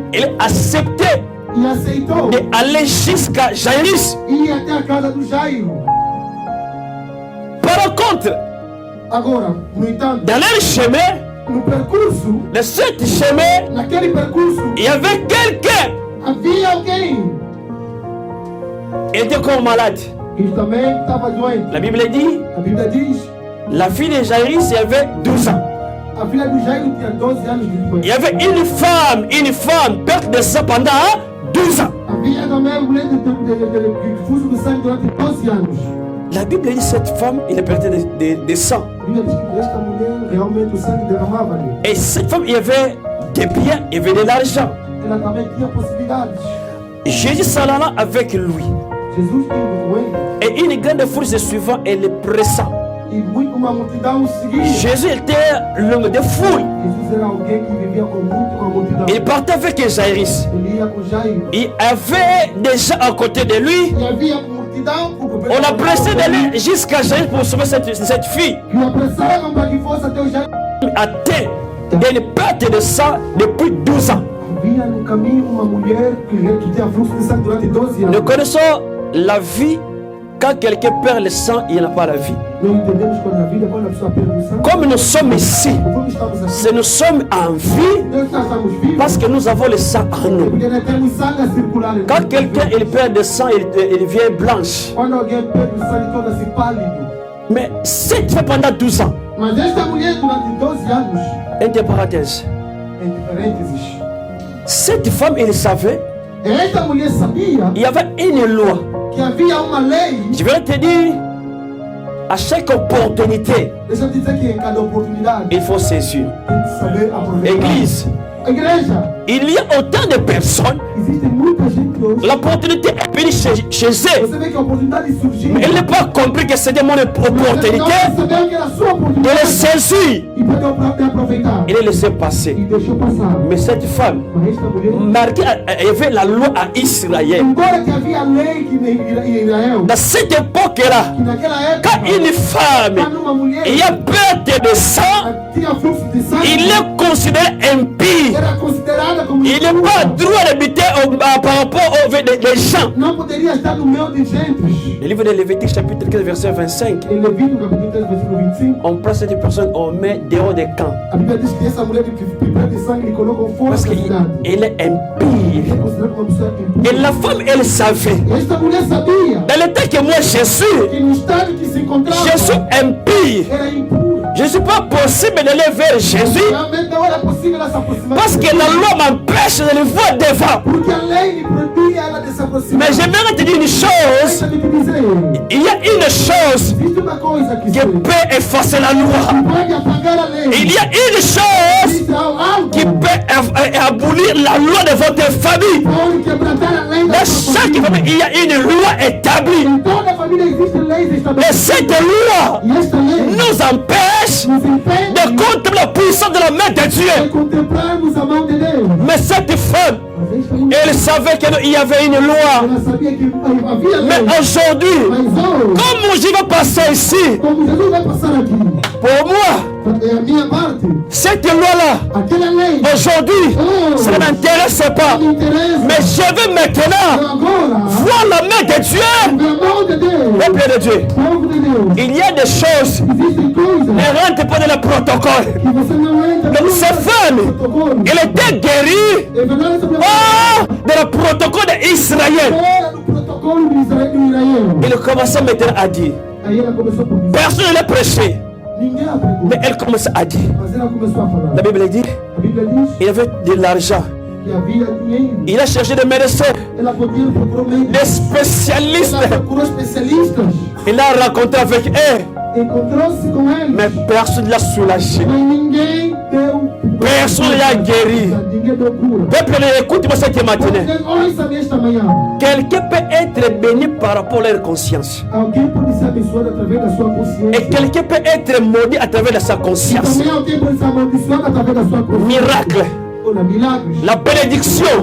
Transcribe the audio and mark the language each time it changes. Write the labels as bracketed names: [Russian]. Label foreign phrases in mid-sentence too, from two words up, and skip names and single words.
[French] il a accepté [Portuguese] e aceitou [French] d'aller jusqu'à Jairus. [Portuguese] ir até a casa do Jairo. [French] Par contre, [Portuguese] Agora, no entanto, [French] dans leur chemin, [Portuguese] no percurso, [French] de ce chemin, [Portuguese] naquele percurso, [French] il y avait quelqu'un. [Portuguese] havia alguém [French] Il était comme malade. [Portuguese] que também estava doente. [French] La Bible dit, [Portuguese] A Bíblia diz, [French] la fille de Jairus avait 12 ans. [Portuguese] a filha do Jairo tinha 12 anos de [French] Il y [Portuguese] doença. [French] avait une femme, perte de sang pendant 12 ans. [Portuguese] Havia também uma mulher de fuso de sangue durante 12 anos. [French] La Bible dit cette femme, il a perdu de sang. [Portuguese] A Bíblia diz que esta mulher realmente o sangue derramava ali. [French] Et cette femme, il y avait des biens, il y avait de l'argent. [Portuguese] Ela também tinha possibilidades. [French] Jésus s'en alla avec lui. [Portuguese] Jesus indo com ele. [French] Et une grande foule se suivant et le pressant. [Portuguese] E uma multidão o seguia. [French] Jésus était l'homme de foule. [Portuguese] Jesus era alguém que vivia com a multidão. [French] Il partait avec Jairus. [Portuguese] Ele ia com Jairo. [French] Il avait des gens à côté de lui. [Portuguese] E havia multidão. [French] On a pressé d'aller jusqu'à Jairus pour sauver cette fille. [Portuguese] Que o apressaram para que fosse até o Jairo. [French] Atteint d'une perte de sang depuis 12 ans. [Portuguese] Havia no caminho uma mulher que tinha fluxo de sangue durante 12 anos. [French] Nous connaissons la vie. Quand quelqu'un perd le sang, il n'y a pas la vie. [Portuguese] Nós entendemos quando a vida, quando a pessoa perde o sangue. [French] Comme nous sommes ici, [Portuguese] Como estamos aqui. [French] si nous sommes en vie, [Portuguese] Nós estamos vivos. [French] parce que nous avons le sang en nous. [Portuguese] Porque nós temos sangue a circular. em [French] Quand [Portuguese] nós. [French] quelqu'un il perd le sang, il devient blanche. [Portuguese] Quando alguém perde o sangue, torna-se pálido. [French] Mais si tu fais pendant 12 ans, [Portuguese] Mas esta mulher, durante 12 anos, [French] entre parenthèses, [Portuguese] entre parênteses, [French] cette femme, il savait, [Portuguese] esta mulher sabia [French] il y avait une loi. [Portuguese] que havia uma lei. [French] Je vais te dire, à chaque opportunité, [Portuguese] Deixa eu te dizer que em cada oportunidade [French] il faut saisir. [Portuguese] tem que saber aproveitar. [French] Église, [Portuguese] A igreja, [French] il y a autant de personnes [Portuguese] existe muita gente [French] L'opportunité est venue chez eux. [Portuguese] Você vê que a oportunidade surgiu. [French] Mais elle n'a pas compris que c'était mon opportunité [Portuguese] Não percebeu que era sua [French] de [Portuguese] oportunidade. [French] le saisir. [Portuguese] E perdeu de aproveitar. [French] Il est laissé passer. [Portuguese] E deixou passar. [French] Mais cette femme, [Portuguese] Mas esta mulher, [French] marquée, il y avait la loi à Israël. [Portuguese] embora que havia lei que em Israel, [French] Dans cette époque-là, [Portuguese] que naquela época, [French] quand une femme [Portuguese] quando uma mulher [French] il y a perte de sang, [Portuguese] tinha fluxo de sangue, [French] il est considéré impie. [Portuguese] era considerada como [French] Il n'a pas droit d'habiter par rapport aux gens. [Portuguese] não poderia estar no meio de gentes. [French] Le livre de Lévitique chapitre 15 verset 25, [Portuguese] Em Levítico capítulo 13, versículo 25, [French] on prend cette personne, on met dehors des camps. [Portuguese] a Bíblia diz que essa mulher que perde sangue lhe colocam fora [French] Parce [Portuguese] da cidade. [French] qu'elle est impie. [Portuguese] É considerada como uma pessoa impura. [French] Et la femme, elle savait. [Portuguese] Esta mulher sabia [French] Dans le temps que moi je suis, [Portuguese] que no estado que se encontrava [French] je suis impie. [Portuguese] era impura. [French] Je ne suis pas possible d'aller vers Jésus [Portuguese] Realmente não era possível ela se aproximar. [French] parce que la loi m'empêche de le voir devant. [Portuguese] Porque a lei lhe proibia ela de se aproximar. [French] Mais j'aimerais te dire une chose. [Portuguese] Deixa-me te dizer, [French] Il y a une chose [Portuguese] existe uma coisa que [French] qui peut effacer la loi. [Portuguese] pode apagar a lei. [French] Il y a une chose [Portuguese] Existe algo [French] qui peut abolir la loi de votre famille. [Portuguese] pode quebrantar a lei da [French] Dans [Portuguese] sua [French] chaque [Portuguese] família. [French] famille, il y a une loi établie. [Portuguese] Em toda a família existem leis [French] Et [Portuguese] estabelecidas. [French] cette loi [Portuguese] E esta lei [French] nous empêche [Portuguese] nos impede [French] de contempler la puissance de la main de [Portuguese] de [French] Dieu. [Portuguese] contemplarmos a mão de Deus. [French] Mais cette femme, [Portuguese] Mas esta mulher, [French] elle savait qu'il y avait une loi. [Portuguese] ela sabia que havia [French] Mais [Portuguese] lei. [French] aujourd'hui, [Portuguese] Mas hoje, [French] comment je vais passer ici? [Portuguese] como Jesus vai passar aqui, [French] Pour moi, [Portuguese] é a minha parte, [French] cette loi-là, [Portuguese] aquela lei [French] aujourd'hui, ça ne m'intéresse pas. [Portuguese] não me interessa. [French] Mais je veux maintenant [Portuguese] Agora, [French] voir la main de Dieu. [Portuguese] a mão de Deus, [French] Peuple de Dieu, [Portuguese] povo de Deus, [French] il y a des choses, [Portuguese] existem coisas [French] ne rentre pas dans le protocole. [Portuguese] que você não entra [French] Donc [Portuguese] no [French] cette femme, [Portuguese] protocolo. [French] elle était guérie [Portuguese] É verdade essa mulher [French] dans le protocole d'Israël. [Portuguese] era no protocolo do Israel. [French] Elle commençait maintenant à dire, [Portuguese] Aí ela começou por dizer, [French] personne ne l'a prêché, [Portuguese] ninguém a pregou, [French] mais elle commençait à dire. [Portuguese] mas ela começou a falar. [French] La Bible dit, [Portuguese] A Bíblia diz [French] il avait de l'argent. [Portuguese] que havia dinheiro. [French] Il a cherché des médecins, [Portuguese] Ela procurou médicos. [French] des spécialistes. [Portuguese] Ela procurou especialistas. [French] Il a rencontré avec eux, [Portuguese] Encontrou-se com eles. [French] mais personne ne l'a soulagé. [Portuguese] Mas ninguém deu. [French] Personne ne l'a guéri. [Portuguese] Ninguém deu cura. [French] Peuple, écoute-moi cette matinée. [Portuguese] Alguém ouça nesta manhã. [French] Quelqu'un peut être béni par rapport à leur conscience. [Portuguese] Alguém pode ser abençoado através da sua consciência. [French] Et quelqu'un peut être maudit à travers de sa conscience. [Portuguese] Também alguém pode ser amaldiçoado através da sua consciência. [French] Miracle. [Portuguese] Olha, milagres. [French] La bénédiction,